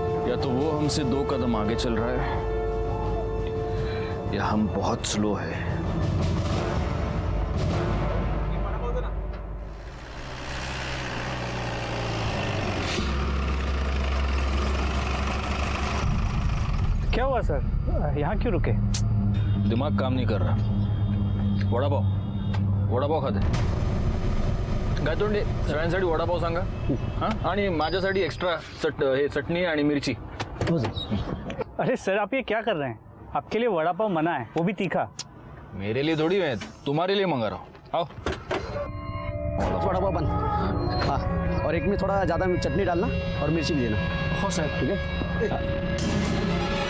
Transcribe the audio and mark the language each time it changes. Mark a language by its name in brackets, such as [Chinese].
[Hindi] या तो वो हमसे 2 कदम आगे चल रहा है या हम बहुत स्लो है। क्या हुआ सर, यहाँ क्यों रुके? दिमाग काम नहीं कर रहा। [Marathi] वडापाव खाते काय तोंडे सगळ्यांसाठी वडापाव सांगा हां, आणि माझ्यासाठी एक्स्ट्रा चटणी आणि मिरची। [Hindi] अरे सर आप ये क्या कर रहे हैं? आपके लिए वड़ा पाव मना है, वो भी तीखा। मेरे लिए थोड़ी है, तुम्हारे लिए मंगा रहा हूँ। आओ। वड़ा पाव बन। हाँ, और एक में थोड़ा ज़्यादा चटनी डालना और मिर्ची भी देना। हो सर, ठीक है।